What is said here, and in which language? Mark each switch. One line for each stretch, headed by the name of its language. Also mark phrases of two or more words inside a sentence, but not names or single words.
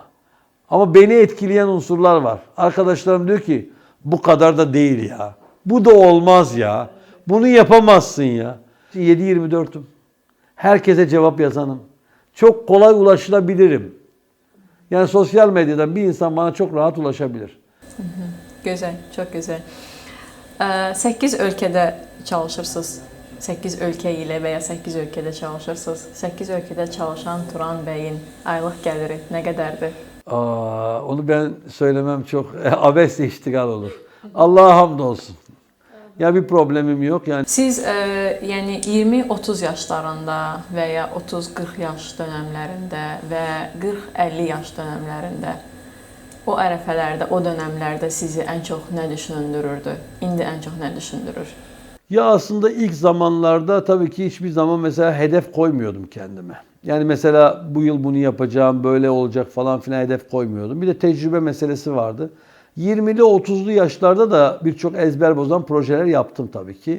Turkish: Ama beni etkileyen unsurlar var. Arkadaşlarım diyor ki bu kadar da değil ya. Bu da olmaz ya. Bunu yapamazsın ya. 7/24'üm. Herkese cevap yazanım. çok kolay ulaşılabilirim. Yani sosyal medyadan bir insan bana çok rahat ulaşabilir.
Azerbaijani: Gözəl, çox gözəl. 8 ölkədə çalışırsınız. 8 ölkə ilə və ya 8 ölkədə çalışırsınız. 8 ölkədə çalışan Turan bəyin aylıq gəliri nə qədərdir?
Turkish: Onu ben söylemem çok abesle iştigal olur. Allah'a hamdolsun. Ya bir problemim yok yani.
Azerbaijani: Siz yəni 20-30 yaşlarında və ya 30-40 yaş dönəmlərində və 40-50 yaş dönəmlərində o ərəfələrdə, o dönəmlərdə sizi ən çox nə düşündürürdü? İndi ən çox nə düşündürür?
Turkish: Ya aslında ilk zamanlarda tabii ki hiçbir zaman mesela hedef koymuyordum kendime. Yani mesela bu yıl bunu yapacağım, böyle olacak falan filan hedef koymuyordum. Bir de tecrübe meselesi vardı. 20'li 30'lu yaşlarda da birçok ezber bozan projeler yaptım tabii ki.